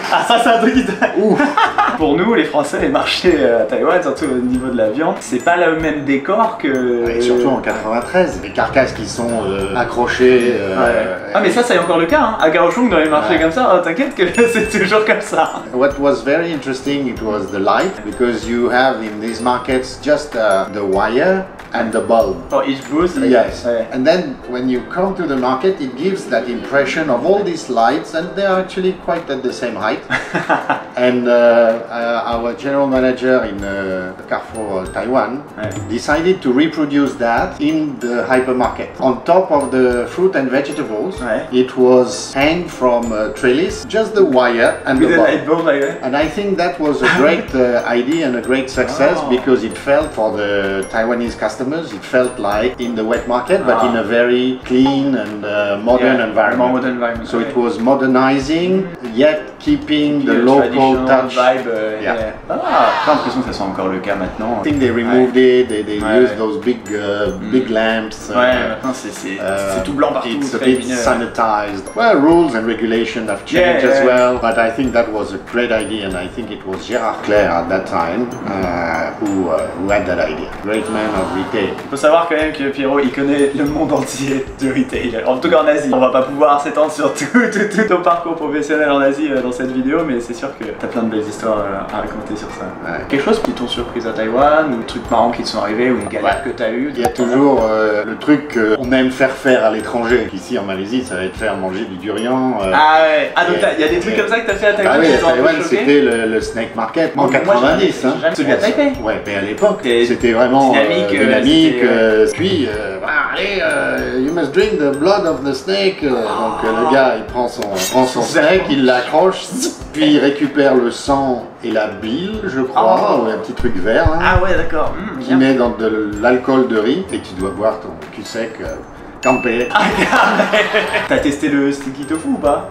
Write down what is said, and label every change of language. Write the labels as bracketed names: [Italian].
[French] Ah ça c'est un truc qui Pour nous les Français, les marchés à Taïwan, surtout au niveau de la viande, c'est pas le même décor que... Et surtout en 93, les carcasses qui sont accrochées. Ah mais ça c'est encore le cas, hein. À Kaohsiung dans les marchés comme ça, t'inquiète que c'est toujours comme ça. [English] What was very interesting, it was the light, because you have in these markets just the wire and the bulb. For each booth? Yes. And then when you come to the market, it gives that impression of all these lights, and they are actually quite at the same height. And our general manager in Carrefour Taiwan decided to reproduce that in the hypermarket. On top of the fruit and vegetables, it was hanged from a trellis, just the wire and the bulb. And I think that was a great idea and a great success because it felt for the Taiwanese customers, it felt like in the wet market, but in a very clean and modern environment. So it was modernizing, yet keeping the local touch. Vibe. [French] Pas l'impression que ça soit encore le cas maintenant. [English] I think they removed it, they used those big lamps. [French] Maintenant c'est tout blanc partout. [English] It's a bit sanitized. Well, rules and regulation have changed as well, but I think that was a great idea, and I think it was Gérard Claire at that time who had that idea. Great man of retail. [French] Faut savoir quand même que Pierrot il connaît le monde entier du retail, en tout cas en Asie. On va pas pouvoir s'étendre sur tout ton parcours professionnel en Asie dans cette vidéo, mais c'est sûr que t'as plein de belles histoires à raconter sur ça. Quelque chose qui t'ont surprise à Taïwan, ou des trucs marrants qui te sont arrivés, ou une galère que t'as eu? Il y a toujours le truc qu'on aime faire à l'étranger. Ici en Malaisie, ça va être faire manger du durian. Donc il y a des trucs comme ça que t'as fait à Taïwan? Oui, à Taïwan c'était le snake market en 90. Celui à Taipei? Ouais, mais à l'époque c'était vraiment dynamique. Puis allez, [English] you must drink the blood of the snake. [French] Donc le gars il prend son snake, il l'accroche, puis il récupère le sang et la bile, je crois, ou un petit truc vert. Ah ouais, d'accord. Qui met dans de l'alcool de riz et tu dois boire ton cul sec. Campé. T'as testé le sticky tofu ou pas?